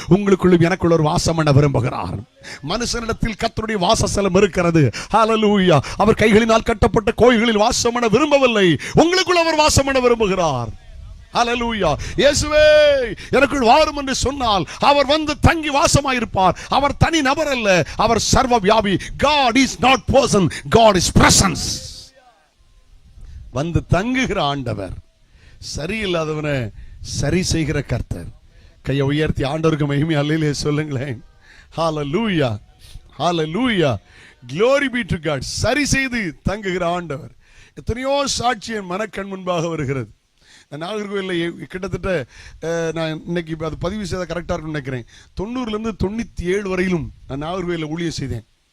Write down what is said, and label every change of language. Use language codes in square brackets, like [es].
[ta] உங்களுக்குள்ளும் எனக்குள்ள ஒரு வாசம் பண்ண விரும்புகிறார். மனுஷனிடத்தில் கர்த்தருடைய வாசஸ்தலம் இருக்கிறது. ஹல்லேலூயா. அவர் கைகளினால் கட்டப்பட்ட கோயில்களில் வாசம் பண்ண விரும்பவில்லை, உங்களுக்குள்ள அவர் வாசம் பண்ண விரும்புகிறார். ஹல்லேலூயா. இயேசுவே எனக்குள் வாரும் என்று சொன்னால் அவர் வந்து தங்கி வாசமாயிருப்பார். அவர் தனி நபர் அல்ல, அவர் சர்வ வியாபி. [en] God is not person, God is presence. [ta] வந்து தங்குகிற ஆண்டவர், சரியில்லாதவனை சரி செய்கிற கர்த்தர். கையை உயர்த்தி ஆண்டவருக்கு மகிமை அல்லேலூயா சொல்லுங்களேன். ஹல்லேலூயா. ஹல்லேலூயா. [en] Glory be to God. [ta] சரி செய்து தங்குகிற ஆண்டவர். எத்தனையோ சாட்சி என் மனக்கண் முன்பாக வருகிறது. நாகர்கோவிலில் கிட்டத்தட்ட நான் இன்னைக்கு அது பதிவு செய்த கரெக்டாக இருக்குன்னு நினைக்கிறேன், 90லேருந்து 97 வரையிலும் நான் நாகர்கோவிலில் ஊழியம் செய்தேன்.